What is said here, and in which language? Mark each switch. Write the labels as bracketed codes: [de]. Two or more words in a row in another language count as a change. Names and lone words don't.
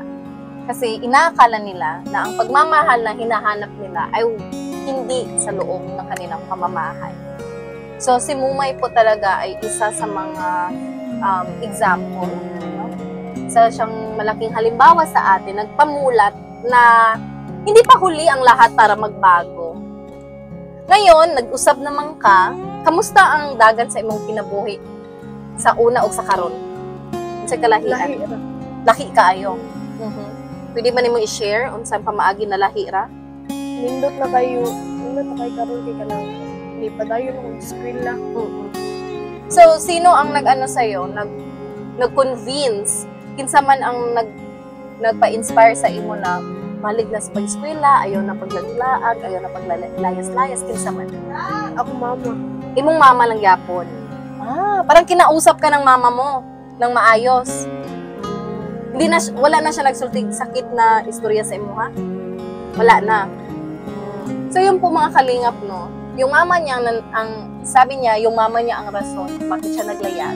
[tl] Kasi inaakala nila na ang pagmamahal na hinahanap nila ay hindi sa loob ng kanilang pamamahay. So si Mumay po talaga ay isa sa mga example. No? Isa siyang malaking halimbawa sa atin, nagpamulat na hindi pa huli ang lahat para magbago. Ngayon, [ceb] nag-usab naman ka, kamusta ang dagan sa imong kinabuhi? Sa una o sa karon? Sa kalahian? Lahi kaayo. Pwede ba nimo i-share unsang pamaagi na lahira? Nindot na kayo karon kay kanang hindi pa dayon akong eskwela. So, [tl] sino ang nag-ano sa'yo? Nag-convince? [ceb] Kinsa man ang nagpa-inspire sa imo na malig na sa pag-eskwela, ayaw na paglaglaag, ayaw na paglayas-layas, kinsa man? Ako mama. Imong mama lang yapon. [tl] Parang kinausap ka ng mama mo ng maayos. [ceb] Wala na siya nagsultig sakit na istorya sa imo, ha? Wala na. [tl] So, yung po mga kalingap, no? Yung mama niya, sabi niya, yung mama niya ang rason bakit siya naglayas.